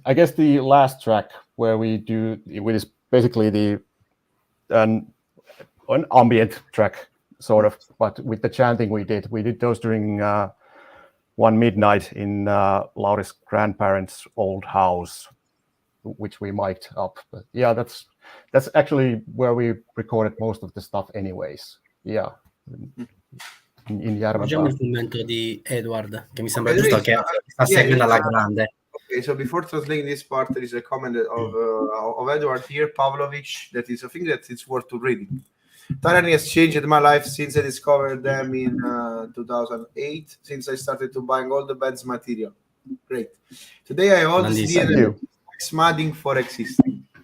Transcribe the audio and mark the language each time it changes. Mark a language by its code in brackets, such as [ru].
[en] I guess the last track where we do it is basically an ambient track, sort of, but with the chanting we did those during one midnight in Lauri's grandparents' old house, which we mic'd up. But yeah, that's actually where we recorded most of the stuff anyways. Yeah. In [it] Leggiamo il commento di Edward, che mi sembra giusto, che sta seguendo alla grande. [en] Okay, so before translating this part, there is a comment of Edward here, Pavlovich, that is a thing that it's worth to reading. Tyranny has changed my life since I discovered them in 2008, since I started to buying all the band's material. Great. Today I hold smadding for existing.